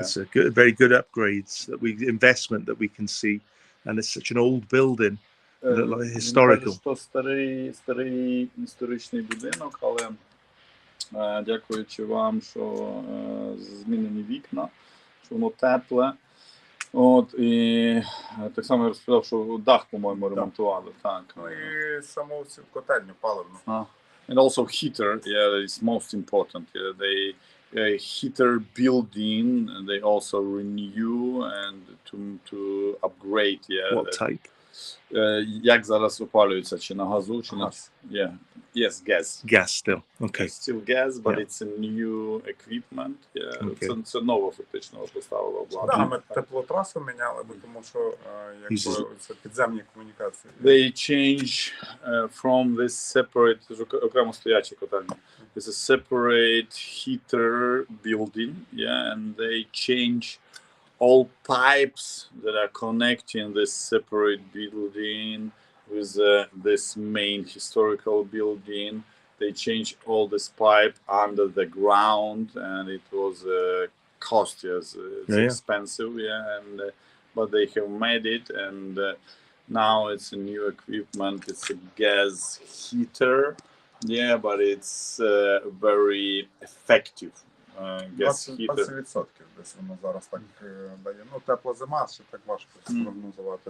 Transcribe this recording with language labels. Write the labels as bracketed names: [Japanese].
[English] It's a good, very good upgrades investment that we can see, and it's such an old building, like historical. [Ukrainian] Він каже, що старий історичний будинок, але дякуючи вам, що змінені вікна, що воно тепле. От, і так само я розповідав, що дах, по-моєму, ремонтували. Так. Ну і саму цю котельню паливну. [English] And also heater, yeah, is most important. Yeah, they heater building, and they also renew and to upgrade. Yeah. What type? [Ukrainian] Як зараз опалюється, чи на газу, чи на... [English] Yeah. Yes, gas. Gas still. Okay. It's still gas, but Yeah. it's a new equipment. Yeah. Okay. [Ukrainian] Це ново фактично поставило обладнання. Так, ми теплотрасу міняли, бо тому що якби це підземні комунікації. [English] They change from this separate, [Ukrainian] окремо стоячі котельні. [English] It's a separate heater building, yeah, and they change all pipes that are connecting this separate building with this main historical building. They changed all this pipe under the ground, and it was cost, yes, it's expensive, yeah, and but they have made it, and now it's a new equipment. It's a gas heater, yeah, but it's very effective. Gas heater. [Ukrainian] 20% десь воно зараз так дає. Ну, тепла зима, ще так важко прогнозувати.